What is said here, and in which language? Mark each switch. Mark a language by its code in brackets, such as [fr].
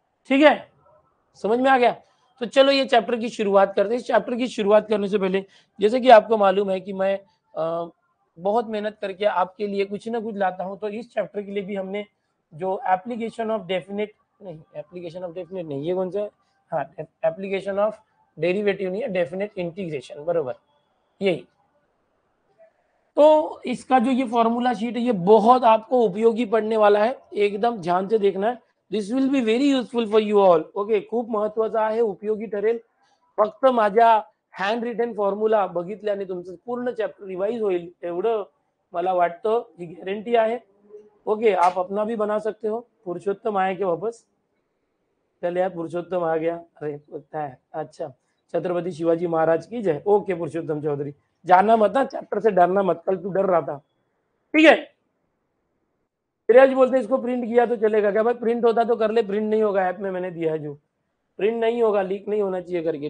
[hi] ठीक है, समझ में आ गया? तो चलो ये चैप्टर की शुरुआत करते हैं। इस चैप्टर की शुरुआत करने से पहले, जैसे कि आपको मालूम है कि मैं बहुत मेहनत करके आपके लिए कुछ ना कुछ लाता हूं, तो इस चैप्टर के लिए भी हमने जो एप्लीकेशन ऑफ डेफिनेट नहीं, ये कौन सा है? हाँ, एप्लीकेशन ऑफ डेरिवेटिव नहीं है, डेफिनेट इंटीग्रेशन, बरोबर यही। तो इसका जो ये फॉर्मूला शीट है, ये बहुत आपको उपयोगी पड़ने वाला है, एकदम ध्यान से देखना है। [en] This will be very useful for you all. [mr] Okay, खूप महत्वाचा आहे, उपयोगी ठरेल. फक्त माझ्या हँड रिटन फॉर्म्युला बघितल्याने तुमचं पूर्ण चॅप्टर रिवाइज होईल एवढं मला वाटतं, ही गॅरंटी आहे. [hi] ओके, आप अपना भी बना सकते हो. पुरुषोत्तम आए क्या वापस? चल यार, पुरुषोत्तम आ गया. अरे होता है, अच्छा. छत्रपति शिवाजी महाराज की जय. ओके पुरुषोत्तम चौधरी, जाना मत ना चैप्टर से, डरना मत, कल तू डर रहा था. ठीक है, फिर बोलते इसको प्रिंट किया तो चलेगा क्या? भाई प्रिंट होता तो कर ले, प्रिंट नहीं होगा, ऐप में मैंने दिया है जो, प्रिंट नहीं होगा, लीक नहीं होना चाहिए करके.